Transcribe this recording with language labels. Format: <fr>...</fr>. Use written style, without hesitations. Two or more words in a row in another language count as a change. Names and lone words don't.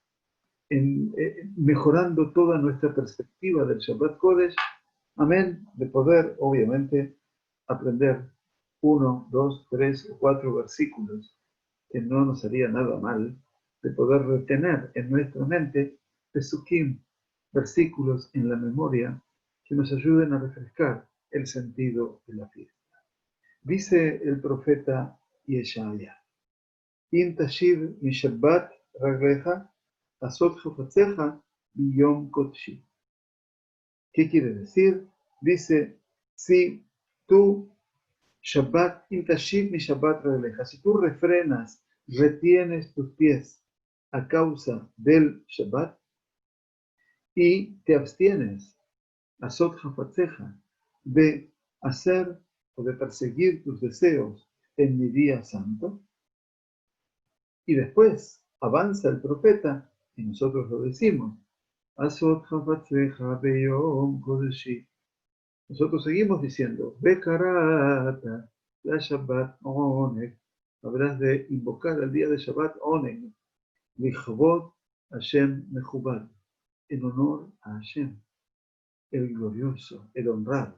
<es>mejorando toda nuestra perspectiva del</es> <he>שבת קודש,</he> <es>amén, de poder, obviamente, aprender 1, 2, 3 o 4 versículos, que no nos haría nada mal, de poder retener en nuestra mente pesukim, versículos en la memoria, que nos ayuden a refrescar el sentido de la fiesta. Dice el profeta</es> <he>Yeshaya, אם תשיב משבת רגלך עשות חפציך ביום קדשי.</he> <es>¿Qué quiere decir? Dice, si tú Shabbat,</es> <he>אם תשיב משבת רגלך,</he> <es>si tú refrenas, retienes tus pies a causa del Shabbat y te abstienes,</es> <he>עשות חפציך,</he> <es>de hacer o de perseguir tus deseos en mi día santo. Y después avanza el profeta y nosotros lo decimos,</es> <he>עשות חפציך ביום קדשי.</he> <es>Nosotros seguimos diciendo,</es> <he>וקראת לשבת עונג.</he> <es>Habrás de invocar el día de</es> <he>שבת עונג לקדוש השם מכובד,</he> <es>en honor a Hashem, el glorioso, el honrado.</es>